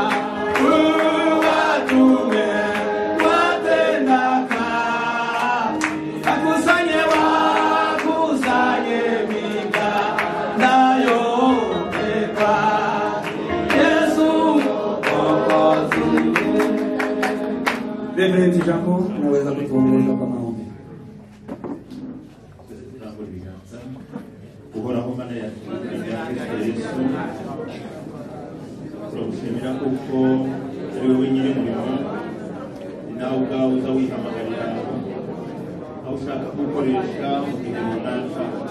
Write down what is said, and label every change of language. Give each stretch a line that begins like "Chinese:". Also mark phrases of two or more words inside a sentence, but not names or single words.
Swahili: uwatume watendaka wakusanye miganda yote kwa Yesu Mwokozi. Reverend Jaco, unaweza kutuongoza kwa maombi.
Kinyarwanda: Uhoraho Mana yacu Yesu, turagushimira kuko ari wowe nyir'umurimo, ni nawe ubwawe uza wihamagarira aho ushaka gukoresha mu gihe runaka.